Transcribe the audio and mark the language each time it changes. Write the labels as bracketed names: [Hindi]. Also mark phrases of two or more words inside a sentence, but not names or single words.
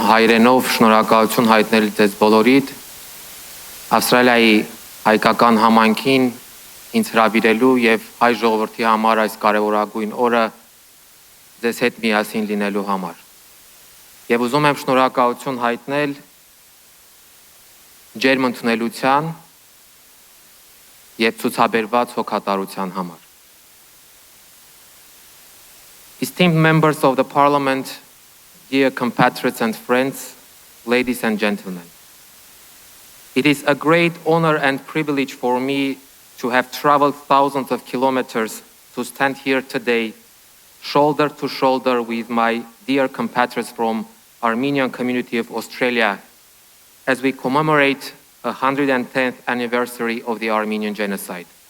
[Armenian] հայրենով շնորհակալություն հայտնել ձեզ բոլորիդ, Ավստրալիայի հայկական համայնքին ինձ հրավիրելու եւ հայ ժողովրդի համար այս կարևորագույն օրը ձեզ հետ միասին լինելու համար։ Եվ ուզում եմ շնորհակալություն հայտնել ջերմ ընդունելության եւ ցուցաբերված հոգատարության համար։ [English] Esteemed members of the Parliament, dear compatriots and friends, ladies and gentlemen, it is a great honor and privilege for me to have traveled thousands of kilometers to stand here today, shoulder to shoulder with my dear compatriots from Armenian community of Australia, as we commemorate the 110th anniversary of the Armenian Genocide.